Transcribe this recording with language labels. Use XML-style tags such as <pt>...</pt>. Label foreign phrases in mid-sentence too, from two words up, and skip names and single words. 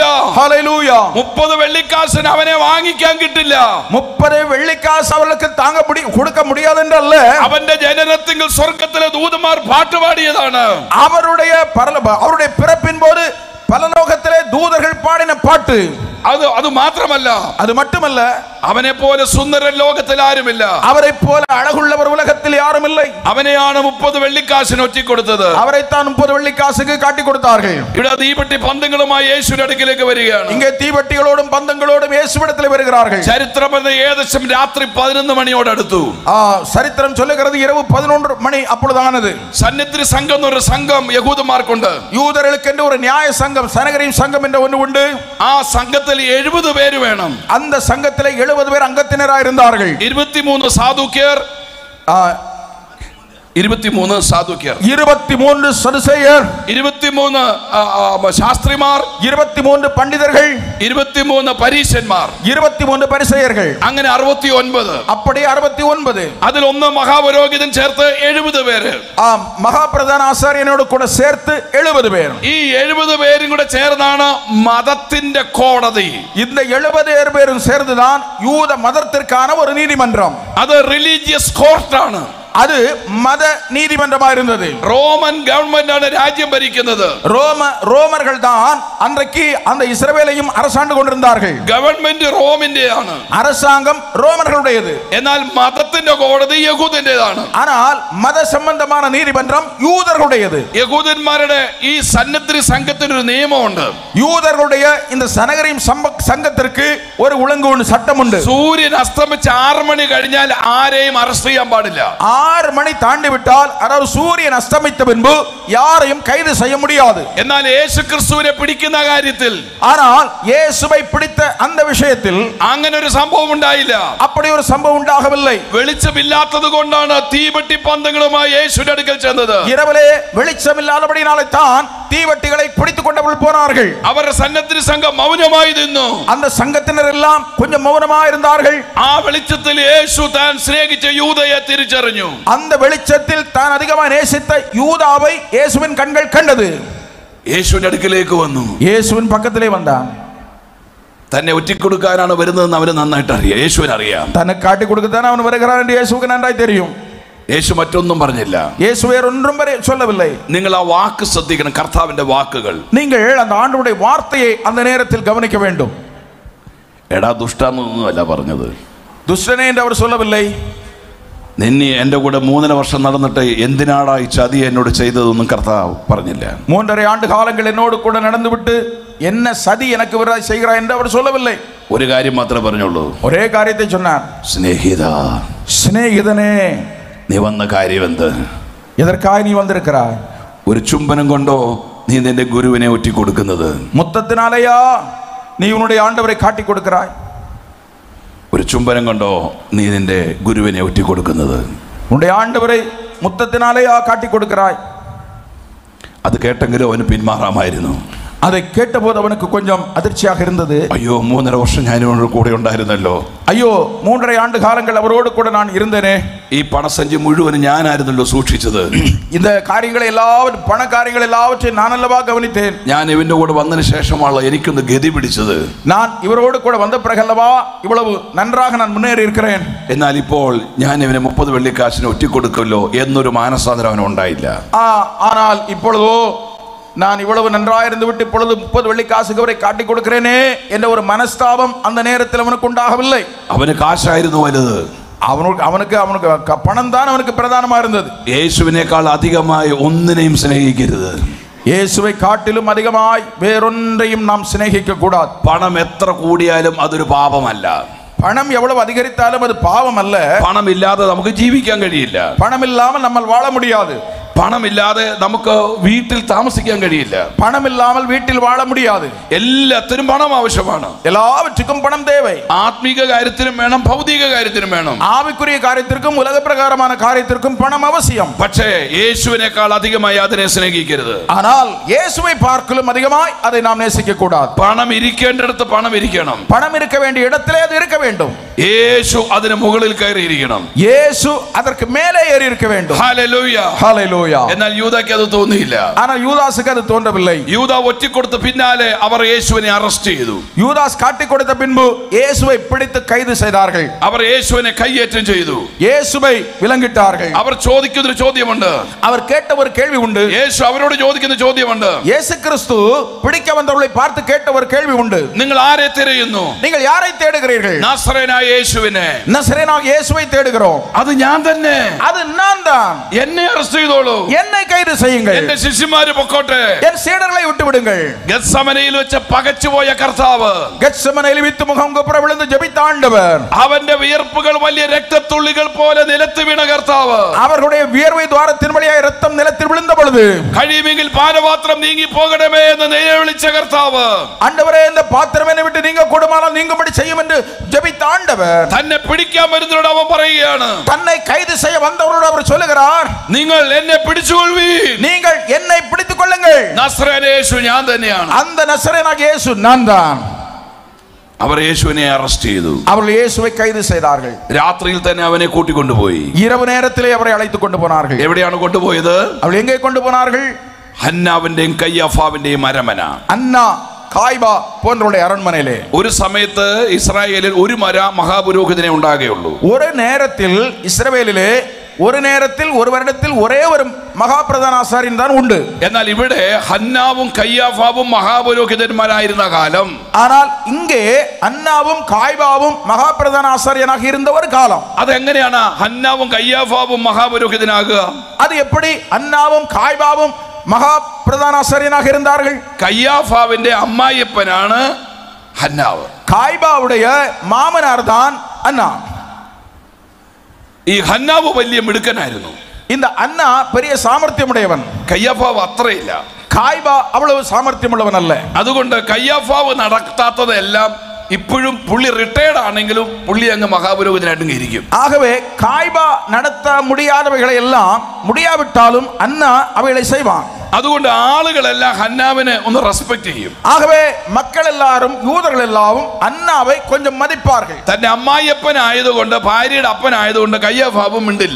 <ta>ஹல்லேலூய.</ta> <ml>30 വെള്ളിക്കാശിന് അവനെ വാങ്ങിക്കാൻ കിട്ടില്ല.</ml> <ta>30 வெள்ளிக்காசு அவர்களுக்கு கொடுக்க முடியாது என்றல்ல,</ta> <ml>അവന്റെ ജനനത്തിൽ സ്വർഗ്ഗത്തിലെ ദൂതന്മാർ പാട്ടുപാടിയതാണ്.</ml> <ta>அவருடைய பிறப்பின் போது பரலோகத்திலே தூதர்கள் பாடின பாட்டு.</ta> <ml>அது മാത്രമല്ല,</ml> <ta>அது மட்டுமல்ல,</ta> <ml>അവനെ പോലെ സുന്ദരൻ ലോകത്തിൽ ആരുമില്ല.</ml> <ta>அவரை போல அழகுள்ளவர் உலகத்தில் யாரும் இல்லை.</ta> <ml>അവനെയാണ് 30 വെള്ളിക്കാശിന് ഒറ്റിക്കൊടുത്തത്.</ml> <ta>அவரைத்தான் 30 வெள்ளிக்காசுக்கு காட்டி கொடுத்தார்கள்.</ta> <ml>ഇവിടെ തീപ്പെട്ടി പന്തങ്ങളുമായി യേശുവിന്റെ അടുക്കിലേക്ക് വരികയാണ്.</ml> <ta>இங்கே தீவட்டிகளோடும் பந்தங்களோடும் இயேசுவிடத்தில் வருகிறார்கள்.</ta> <ml>ചരിത്രം ഏകദേശം രാത്രി 11 മണിയോട് അടുത്തു.</ml> <ta>சரித்திரம் சொல்லுகிறது இரவு 11 மணி அப்பொழுதானது.</ta> <ml>സന്നിധി സംഘം എന്നൊരു സംഘം യഹൂദന്മാർക്കുണ്ട്.</ml> <ta>யூதர்களுக்கென்று ஒரு நியாய சங்கம், சனகரின் சங்கம் என்ற ஒன்று உண்டு.</ta> <ml>ആ സംഘത്തിൽ 70 പേര് വേണം.</ml> <ta>அந்த சங்கத்திலே 70 பேர் அங்கத்தினராக இருந்தார்கள்.</ta> <ml>23 സാദുക്യർ, 23 സാദുക്യർ,</ml> <ta>23 സദുസേയർ,</ta> <ml>23 ശാസ്ത്രിമാർ,</ml> <ta>23 പണ്ഡിതர்கள்,</ta> <ml>23 പരീശന്മാർ,</ml> <ta>23 പരിസേയர்கள்,</ta> <ml>അങ്ങനെ 69.</ml> <ta>அப்படி 69.</ta> <ml>അതിൽ ഒന്ന് മഹാപുരോഹിതൻ ചേർത്ത് 70 പേര്.</ml> <ta>மகாபிரதான ஆசாரியனோடு கூட சேர்த்து 70 பேர்.</ta> <ml>ഈ 70 പേരും കൂടെ ചേർന്നാണ് മതത്തിന്റെ കോടതി.</ml> <ta>இந்த 70 பேரும் சேர்ந்துதான் யூத மதத்திற்கான ஒரு நீதிமன்றம்.</ta> <ml>അത്</ml> <en>religious courtആണ്.</en> <ta>அது மத நீதிமன்றமா இருந்தது.</ta> <en>Roman government</en> <ml>ആണ് രാജ്യം ഭരിക്കുന്നത്.</ml> <ta>ரோமர்கள் தான் அன்றைக்கு அந்த இஸ்ரவேலையும் அரசாண்டு கொண்டிருந்தார்கள்.</ta> <ml>ഗവൺമെന്റ് റോമിന്റെയാണ്,</ml> <ta>அரசாங்கம் ரோமர்களுடையது.</ta> <ml>എന്നാൽ മതത്തിന്റെ കോടതി യഹൂദന്റേതാണ്.</ml> <ta>ஆனால் மத சம்பந்தமான நீதிமன்றம் யூதர்களுடையது.</ta> <ml>യഹൂദന്മാരുടെ ഈ സന്നിധി സംഘത്തിന് ഒരു നിയമമുണ്ട്.</ml> <ta>யூதர்களுடைய இந்த சனகரின் சங்கத்திற்கு ஒரு ஒழுங்கு சட்டம் உண்டு.</ta> <ml>സൂര്യൻ അസ്തമിച്ച് 6 മണി കഴിഞ്ഞാൽ ആരെയും അറസ്റ്റ് ചെയ്യാൻ പാടില്ല.</ml> <ta>6 மணி தாண்டி விட்டால், அதாவது சூரியன் அஸ்தமித்த பின்பு யாரையும் கைது செய்ய முடியாது.</ta> <ml>എന്നാൽ യേശു ക്രിസ്തുവിനെ പിടിക്കുന്ന കാര്യത്തിൽ,</ml> <ta>ஆனால் இயேசுவை பிடித்த அந்த விஷயத்தில்</ta> <ml>അങ്ങനെ ഒരു സംഭവം ഉണ്ടായില്ല.</ml> <ta>அப்படி ஒரு சம்பவம் உண்டாகவில்லை.</ta> <ml>വെളിച്ചമില്ലാത്തത് കൊണ്ടാണ് തീവട്ടി പന്തങ്ങളുമായി യേശുവിന്റെ അടുക്കൽ ചെന്നത്.</ml> <ta>இரவிலே வெளிச்சமில்லாதபடினாலே தான் தீவட்டிகளை பிடித்துக் கொண்டவர்கள் போனார்கள்.</ta> <ml>അവരുടെ സന്നിധി സംഘം മൗനമായി നിന്നു.</ml> <ta>அந்த சங்கத்தினர் எல்லாம் கொஞ்சம் மௌனமாக இருந்தார்கள்.</ta> <ml>ആ വെളിച്ചത്തിൽ യേശു താൻ സ്നേഹിച്ച യൂദയെ തിരിച്ചറിഞ്ഞു.</ml> <ta>அந்த வெளிச்சத்தில் தான் அதிகமாக நேசித்த யூதாவை இயேசுவின் கண்கள் கண்டது.</ta> <ml>യേശുവിന്റെ അടുക്കിലേക്ക് വന്നു.</ml> <ta>இயேசுவின் பக்கத்திலே வந்தான்.</ta> <ml>തന്നെ ഒറ്റിക്കൊടുക്കാനാണ് വരുന്നതെന്ന് അവന് നന്നായിട്ട് അറിയാം. യേശുവിന് അറിയാം.</ml> <ta>தன்னை காட்டி கொடுக்க அவன் വരുகிறான் என்று இயேசுவுக்கு நன்றாய் தெரியும்.</ta> <ml>യേശു മറ്റൊന്നും പറഞ്ഞില്ല.</ml> <ta>இயேசு வேற ஒன்றும் சொல்லவில்லை.</ta> <ml>നിങ്ങൾ ആ വാക്ക് ശ്രദ്ധിക്കണം, കർത്താവിന്റെ വാക്കുകൾ.</ml> <ta>நீங்கள் அந்த ஆண்டவருடைய வார்த்தையை அந்த நேரத்தில் கவனிக்க வேண்டும்.</ta> <ml>എടാ ദുഷ്ടാന്നൊന്നും അല്ല പറഞ്ഞത്.</ml> <ta>துஷ்டனே என்று அவர் சொல்லவில்லை.</ta> <ml>നിന്നെ എൻ്റെ കൂടെ 3.5 വർഷം നടന്നിട്ട് എന്തിനാടാ ഈ ചതി എന്നോട് ചെയ്തതൊന്നും കർത്താവ് പറഞ്ഞില്ല.</ml> <ta>3.5 ஆண்டு காலங்கள் என்னோடு கூட நடந்து விட்டு என்ன சதி எனக்கு செய்கிறாய் என்று அவர் சொல்லவில்லை.</ta> <ml>ഒരു കാര്യം മാത്രമേ പറഞ്ഞുള്ളൂ.</ml> <ta>ஒரே காரியத்தை சொன்னார். சிநேகிதனே,</ta> <ml>നീ വന്ന കാര്യം എന്ത്?</ml> <ta>எதற்காக நீ வந்திருக்கிறாய்?</ta> <ml>ഒരു ചുംബനം കൊണ്ടോ നീ നിന്റെ ഗുരുവിനെ ഒറ്റി കൊടുക്കുന്നത്?</ml> <ta>முத்தத்தினாலேயா நீ உன்னுடைய ஆண்டவரை காட்டி கொடுக்கிறாய்?</ta> <ml>ഒരു ചുംബനം കൊണ്ടോ നീ നിന്റെ ഗുരുവിനെ ഒറ്റി കൊടുക്കുന്നത്?</ml> <ta>உன்னுடைய ஆண்டவரை முத்தத்தினாலேயா காட்டி கொடுக்கிறாய்?</ta> <ml>അത് കേട്ടെങ്കിലും അവന് പിന്മാറാമായിരുന്നു.</ml> <ta>அதை கேட்டபோது அவனுக்கு கொஞ்சம் அதிர்ச்சியாக இருந்தது. ஐயோ 3.5 வருஷம்</ta> <ml>ഞാൻ ഇവനോട് കൂടെ ഉണ്ടായിരുന്നല്ലോ.</ml> <ta>ஐயோ 3.5 ஆண்டு காலங்கள் அவரோடு கூட நான் இருந்தேனே.</ta> <ml>ഈ പണസഞ്ചി മുഴുവനും ഞാനായിരുന്നല്ലോ സൂക്ഷിച്ചത്.</ml> <ta>இந்த காரியங்களை எல்லாவற்றையும் பண காரியங்கள் எல்லாவற்றையும் நான் அல்லவா கவனித்தேன்.</ta> <ml>ഞാൻ ഇവന്റെ കൂടെ വന്നതിന് ശേഷമാണ് എനിക്കൊന്ന് ഗതി പിടിച്ചത്.</ml> <ta>நான் இவரோடு கூட வந்த பிறகு அல்லவா இவ்வளவு நன்றாக நான் முன்னேறி இருக்கிறேன்.</ta> <ml>എന്നാൽ ഇപ്പോൾ ഞാൻ ഇവനെ 30 വെള്ളിക്കാശിന് ഒറ്റിക്കൊടുക്കല്ലോ എന്നൊരു മാനസാന്തരം അവന് ഉണ്ടായില്ല.</ml> <ta>ஆனால் இப்பொழுதோ நான் இவ்வளவு நன்றாயிருந்து விட்டு இப்பொழுது 30 வெள்ளிக்காசுக்கு அவரை காட்டி கொடுக்கிறேனே என்ற ஒரு மனஸ்தாபம் அந்த நேரத்தில் அவனுக்கு உண்டாகவில்லை.</ta> <ml>അവന് കാശായിരുന്നു വലുത്.</ml> <ta>அவனுக்கு பணம் தான் அவனுக்கு பிரதானமா இருந்தது.</ta> <ml>യേശുവിനേക്കാൾ അധികമായി ഒന്നിനെയും സ്നേഹിക്കരുത്.</ml> <ta>இயேசுவை காட்டிலும் அதிகமாய் வேறொன்றையும் நாம் சிநேகிக்க கூடாது.</ta> <ml>പണം എത്ര കൂടിയാലും അതൊരു പാപമല്ല.</ml> <ta>பணம் எவ்வளவு அதிகரித்தாலும் அது பாவம் அல்ல.</ta> <ml>പണം ഇല്ലാതെ നമുക്ക് ജീവിക്കാൻ കഴിയില്ല.</ml> <ta>பணம் இல்லாமல் நம்மால் வாழ முடியாது.</ta> <ml>പണം ഇല്ലാതെ നമുക്ക് വീട്ടിൽ താമസിക്കാൻ കഴിയില്ല.</ml> <ta>பணம் இல்லாமல் வீட்டில் வாழ முடியாது.</ta> <ml>എല്ലാത്തിനും പണം ആവശ്യമാണ്.</ml> <ta>எல்லாவற்றுக்கும் பணம் தேவை.</ta> <ml>ആത്മീക കാര്യത്തിനും വേണം, ഭൗതിക കാര്യത്തിനും വേണം.</ml> <ta>ஆவிக்குரிய காரியத்திற்கும் உலக பிரகாரமான காரியத்திற்கும் பணம் அவசியம்.</ta> <ml>പക്ഷേ യേശുവിനേക്കാൾ അധികമായി അതിനെ സ്നേഹിക്കരുത്.</ml> <ta>ஆனால் இயேசுவை பார்க்கலும் அதிகமாய் அதை நாம் நேசிக்க கூடாது.</ta> <ml>പണം ഇരിക്കേണ്ടിടത്ത് പണം ഇരിക്കണം.</ml> <ta>பணம் இருக்க வேண்டிய இடத்திலே அது இருக்க வேண்டும்.</ta> <ml>യേശു അതിന് മുകളിൽ കയറി ഇരിക്കണം.</ml> <ta>இயேசு அதற்கு மேலே ஏறி இருக்க வேண்டும்.</ta> <ml>ഹല്ലേലൂയ ഹല്ലേലൂയ. എന്നാൽ യൂദാക്ക് അത് തോന്നിയില്ല.</ml> <ta>ஆனால் யூதாசுக்கு அது தோன்றவில்லை.</ta> <ml>യൂദാ ഒറ്റിക്കൊടുത്ത പിന്നാലെ അവർ യേശുവിനെ അറസ്റ്റ് ചെയ്തു.</ml> <ta>யூதாஸ் காட்டி கொடுத்த பின்பு இயேசுவை பிடித்து கைது செய்தார்கள்.</ta> <ml>അവർ യേശുവിനെ കയ്യേറ്റം ചെയ്തു.</ml> <ta>இயேசுவை விலங்கிட்டார்கள்.</ta> <ml>അവർ ചോദിക്കുന്ന ഒരു ചോദ്യമുണ്ട്.</ml> <ta>அவர் கேட்ட ஒரு கேள்வி உண்டு.</ta> <ml>യേശു അവരോട് ചോദിക്കുന്ന ചോദ്യമുണ്ട്.</ml> <ta>இயேசு கிறிஸ்து பிடிக்க வந்தவர்களை பார்த்து கேட்ட ஒரு கேள்வி உண்டு.</ta> <ml>നിങ്ങൾ ആരെ തിരയുന്നു?</ml> <ta>நீங்கள் யாரை தேடுகிறீர்கள்?</ta> <ml>നസറേനായ യേശുവിനെ.</ml> <ta>நசரேயனாகிய இயேசுவை தேடுகிறோம்.</ta> <ml>അത് ഞാൻ തന്നെ.</ml> <ta>அது நான் தான்.</ta> <ml>എന്നെ അറസ്റ്റ് ചെയ്തോളൂ.</ml> <ta>என்னை கைது செய்யுங்கள்.</ta> <ml>എന്റെ ശിഷ്യന്മാര് പൊക്കോട്ടെ.</ml> <ta>என் சீடர்களை விட்டு விடுங்கள்.</ta> <ml>ഗെത്സമനയിൽ വെച്ച് പകച്ചുപോയ കർത്താവ്</ml> <ta>கெத்செமனேயில் வித்து முகம் குப்புற விழுந்து ஜெபித்த ஆண்டவர்.</ta> <ml>അവന്റെ വിയർപ്പുകൾ വലിയ രക്തത്തുള്ളികൾ പോലെ നിലത്ത് വീണ കർത്താവ്</ml> <ta>அவர்களுடைய வியர்வை துவாரத்தின் வழியாய் இரத்தம் நிலத்தில் விழுந்த பொழுது</ta> <ml>കഴിയുമെങ്കിൽ പാനപാത്രം നീങ്ങി പോകണമേ എന്ന് നിലവിളിച്ച കർത്താവ്</ml> <ta>ஆண்டவரே இந்த பாத்திரம் என்னை விட்டு நீங்க கூடுமானால் நீங்கும்படி செய்யும் என்று ஜெபித்த ஆண்டவர்</ta> <ml>തന്നെ പിടിക്കാൻ വരുന്നവരോട് അവൻ പറയുകയാണ്,</ml> <ta>தன்னை கைது செய்ய வந்தவரோடு அவர் சொல்லுகிறார்,</ta> <ml>നിങ്ങൾ എന്നെ പിടിച്ചുകൊള്ളുവീൻ.</ml> <ta>நீங்கள் என்னை பிடித்துக் கொள்ளுங்கள்.</ta> <ml>നസ്രേനായ യേശു ഞാൻ തന്നെയാണ്.</ml> <ta>அந்த நசரேயனாகிய இயேசு நான் தான்.</ta> <ml>അവർ യേശുവിനെ അറസ്റ്റ് ചെയ്തു.</ml> <ta>அவர்கள் இயேசுவை கைது செய்தார்கள்.</ta> <ml>രാത്രിയിൽ തന്നെ അവനെ കൂട്ടിക്കൊണ്ടുപോയി.</ml> <ta>இரவு நேரத்திலே அவரை அழைத்துக் கொண்டு போனார்கள்.</ta> <ml>എവിടെയാണ് കൊണ്ടുപോയത്?</ml> <ta>அவர்கள் எங்கே கொண்டு போனார்கள்?</ta> <ml>ഹന്നാവിന്റെയും കയ്യാഫാവിന്റെയും അരമന.</ml> <ta>அன்னா காய்பா போன்றவருடைய அரண்மனையிலே.</ta> <ml>ഒരു സമയത്ത് ഇസ്രായേലിൽ ഒരു മഹാപുരോഹിതനെ ഉണ്ടാകുകയുള്ളൂ.</ml> <ta>ஒரு நேரத்தில் இஸ்ரவேலிலே ஒரு நேரத்தில் ஒரு வருடத்தில் ஒரே ஒரு மகா பிரதான ஆசாரியன் தான் உண்டு.</ta> <ml>എന്നാൽ ഇവിടെ ഹന്നാവും കയ്യാഫാവും മഹാപുരോഹിതന്മാരായിരുന്ന കാലം.</ml> <ta>ஆனால் இங்கே அன்னாவும் காய்பாவும் மகா பிரதான ஆசாரியனாக இருந்த ஒரு காலம்.</ta> <ml>അതെങ്ങനെയാണ് ഹന്നാവും കയ്യാഫാവും മഹാപുരോഹിതനാകുക?</ml> <ta>அது எப்படி அன்னாவும் காய்பாவும் மகா பிரதான ஆசாரியனாக இருந்தார்கள்?</ta> <ml>കയ്യാഫാവിന്റെ അമ്മായിയപ്പനാണ് ഹന്നാവ്.</ml> <ta>காய்பாவுடைய மாமனார் தான் அன்னா.</ta> <ml>ഈ ഹന്നാവ് വലിയ മിടുക്കനായിരുന്നു.</ml> <ta>இந்த அன்னா பெரிய சாமர்த்தியமுடையவன்.</ta> <ml>കയ്യാഫാവ് അത്രയില്ല.</ml> <ta>காய்பா அவ்வளவு சாமர்த்தியமுள்ளவன் அல்ல.</ta> <ml>അതുകൊണ്ട് കയ്യാഫാവ് നടത്താത്തതെല്ലാം ഇപ്പോഴും പുള്ളി റിട്ടയർഡ് ആണെങ്കിലും പുള്ളി അങ്ങ് മഹാപുരോഹിതനായിട്ടും ഇരിക്കും.</ml> <ta>ஆகவே காய்பா நடத்த முடியாதவைகளை எல்லாம் முடியாவிட்டாலும் அன்னா அவைகளை செய்வான்.</ta> <ml>അതുകൊണ്ട് ആളുകളെല്ലാം ഹന്നാവിനെ ഒന്ന് റെസ്പെക്ട് ചെയ്യും.</ml> <ta>ஆகவே மக்கள் எல்லாரும் யூதர்கள் எல்லாரும் அன்னாவை கொஞ்சம் மதிப்பார்கள்.</ta> <ml>തന്റെ അമ്മായിയപ്പനായതുകൊണ്ട് ഭാര്യയുടെ അപ്പനായതുകൊണ്ട് കയ്യാഫാവും മിണ്ടില്ല.</ml>